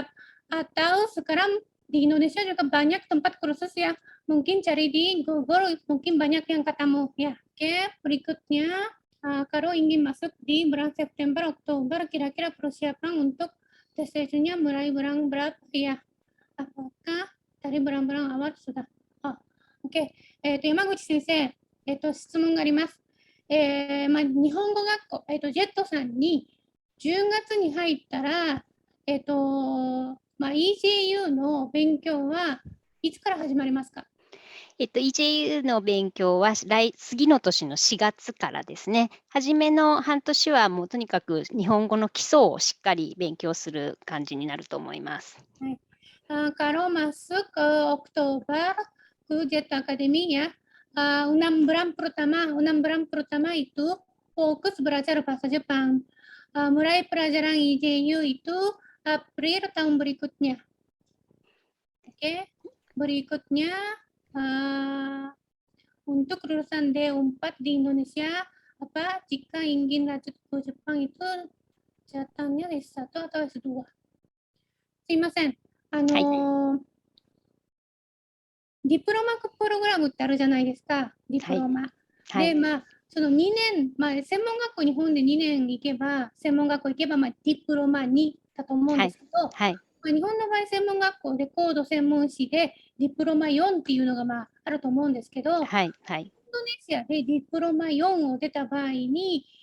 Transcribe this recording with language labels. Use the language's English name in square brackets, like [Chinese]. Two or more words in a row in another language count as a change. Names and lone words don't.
[Indonesian] Atau sekarang di Indonesia juga banyak tempat kursus ya, mungkin cari di Google, mungkin banyak yang ketemu ya. Oke, berikutnya, kalau ingin masuk di bulan September, Oktober, kira-kira persiapan untuk tes sejunya mulai bulan berapa ya? Apakah dari bulan-bulan awal sudah? Oke. [Japanese] 山口先生、質問があります。日本語学校、ジェットさんに10月に入ったら、EJU の勉強はいつから始まりますか？EJU の勉強は次の年の4月からですね。初めの半年はもうとにかく日本語の基礎をしっかり勉強する感じになると思います。 [Indonesian] はい。Kalau masuk ke Oktober ke JET Academy ya, 6 bulan pertama itu fokus belajar bahasa Jepang. Mulai pelajaran IJU itu April tahun berikutnya. Oke, berikutnya untuk lulusan D4 di Indonesia, jika ingin lanjut ke Jepang itu jatahnya S1 atau S2? [Japanese] すいません。ディプロマプログラムってあるじゃないですか、ディプロマ。で、その2年、専門学校日本で2年行けば、専門学校行けば、ディプロマ2だと思うんですけど、日本の場合、専門学校で高度専門士でディプロマ4っていうのがあると思うんですけど、インドネシアでディプロマ4を出た場合に、